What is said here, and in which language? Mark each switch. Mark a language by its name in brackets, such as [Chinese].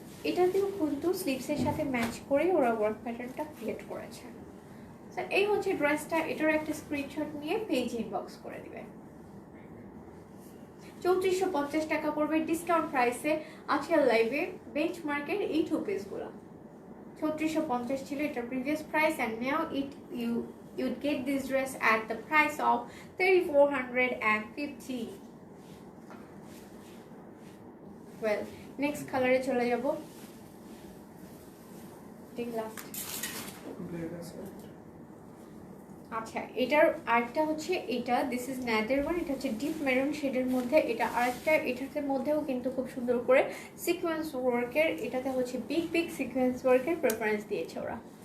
[Bangla] এটাতেও কিন্তু স্লিভসের সাথে ম্যাচ করে ওরা ওয়ার্ক প্যাটার্নটা ক্রিয়েট করেছে। স্যার এই হচ্ছে ড্রেসটা, এটার একটা স্ক্রিনশট নিয়ে পেজে ইনবক্স করে দিবেন। 3450 টাকা পড়বে ডিসকাউন্ট প্রাইসে আজকের লাইভে বেঞ্চমার্কের এই টু পিসগুলো। 3450 ছিল এটার previous price, and now [English] you'd get this dress at the price of 3450. [Bangla] Well, next কালারে চলে যাব। ঠিক লাস্ট। ব্ল্যাক আছে। আচ্ছা, এটার আরেকটা হচ্ছে এটা, [English] this is another one, [Bangla] এটা হচ্ছে ডিপ মেরুন শেডের মধ্যে। এটা আরেকটা, এটাতে মধ্যেও কিন্তু খুব সুন্দর করে সিকোয়েন্স ওয়ার্কের, এটাতে হচ্ছে বিগ বিগ সিকোয়েন্স ওয়ার্কের প্রেফারেন্স দিয়েছে ওরা।